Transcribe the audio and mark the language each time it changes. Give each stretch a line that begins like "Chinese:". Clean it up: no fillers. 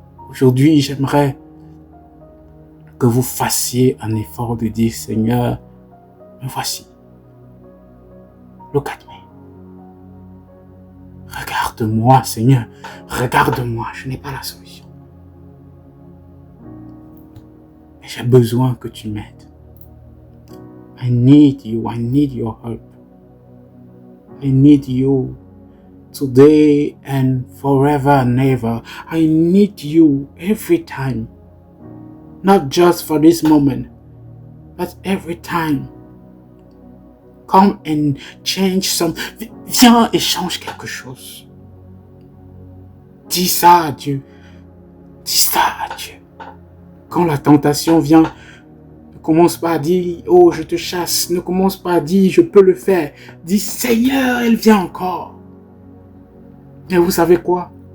French: Aujourd'hui, j'aimerais que vous fassiez un effort de dire, Seigneur, me voici.
English: Look at me.
French: Regarde-moi, Seigneur. Regarde-moi. Je n'ai pas la solution. Mais j'ai besoin que tu m'aides.
English: I need you. I need your help. I need you today and forever and ever. I need you every time. Not just for this moment, but every time. Come and change some.
French: Viens et change quelque chose. Dis ça à Dieu. Dis ça à Dieu. Quand la tentation vient, ne commence pas à dire, oh, je te chasse. Ne commence pas à dire, je peux le faire. Dis, Seigneur, elle vient encore. Mais vous savez quoi?